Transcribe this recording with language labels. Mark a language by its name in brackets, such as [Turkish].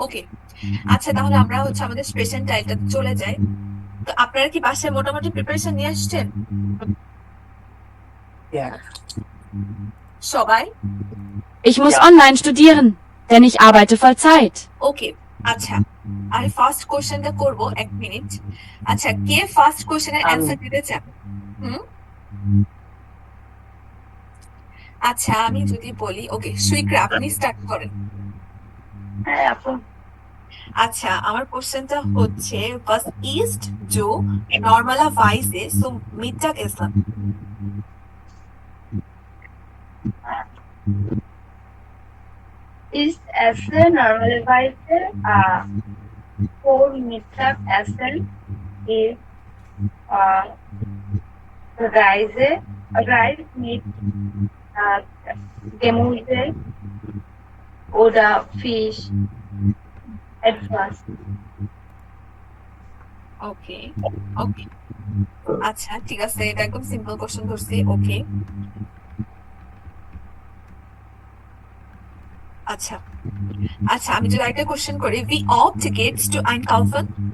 [Bangla] ওকে, আচ্ছা তাহলে আমরা হচ্ছে আমাদের স্পেশাল টাইলটাতে চলে যাই। তো আপনারা কি বাসায় মোটামুটি প্রিপারেশন নিয়ে আসছেন সবাই? [German] Ich muss online studieren, denn ich arbeite Vollzeit. [Bangla] ওকে, আচ্ছা আমি ফার্স্ট কোশ্চেনটা করব, 1 মিনিট। আচ্ছা, কে ফার্স্ট কোশ্চেনের অ্যান্সার দিতে চান? হুম, আচ্ছা আমি যদি বলি, ওকে সুইকরা আপনি স্টার্ট করেন। হ্যাঁ আপু। আচ্ছা, আমার কোশ্চেনটা হচ্ছে, [German] was ist du normalerweise zum Mittagessen? Ich esse normalerweise vor Mittagessen ist Reis mit Gemüse oder Fisch. Etwas. [Bangla] ওকে ওকে, আচ্ছা ঠিক আছে, এটা একদম সিম্পল কোশ্চেন ধরছি। ওকে, আচ্ছা আচ্ছা আমি যদি একটা কোশ্চেন করি, [German] wie oft geht's du einkaufen?